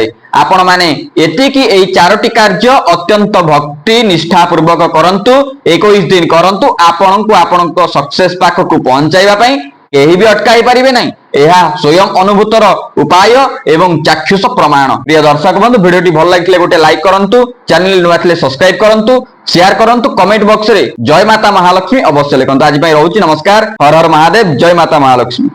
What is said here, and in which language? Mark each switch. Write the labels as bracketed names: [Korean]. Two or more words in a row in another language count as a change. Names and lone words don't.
[Odia] ଆପଣ ମାନେ ଏତିକି এই 4ଟି କାର୍ଯ୍ୟ ଅତ୍ୟନ୍ତ ଭକ୍ତି ନିଷ୍ଠା ପୂର୍ବକ କରନ୍ତୁ। 21 ଦିନ କରନ୍ତୁ। ଆପଣଙ୍କୁ ଆପଣଙ୍କ ସକ୍ସେସ ପାଖକୁ ପହଞ୍ଚାଇବା ପାଇଁ କେହି ବି ଅଟକାଇ ପାରିବେ ନାହିଁ। ଏହା ସ୍ୱୟଂ ଅନୁଭୂତର ଉପାୟ ଏବଂ ଚାକ୍ଷୁଷ ପ୍ରମାଣ। ପ୍ରିୟ ଦର୍ଶକ ବନ୍ଧୁ, ଭିଡ଼ିଓଟି ଭଲ ଲାଗିଥିଲେ ଗୋଟେ ଲାଇକ୍ କରନ୍ତୁ, ଚ୍ୟାନେଲ ନୂଆ ଥିଲେ ସବସ୍କ୍ରାଇବ କରନ୍ତୁ, ଶେୟାର କରନ୍ତୁ, କମେଣ୍ଟ ବକ୍ସ ରେ ଜୟ ମାତା ମହାଲକ୍ଷ୍ମୀ ଅବଶ୍ୟ ଲେଖନ୍ତୁ। ଆଜି ପାଇଁ ରହୁଛି, ନମସ୍କାର। [Hindi] हर हर महादेव। जय माता महालक्ष्मी।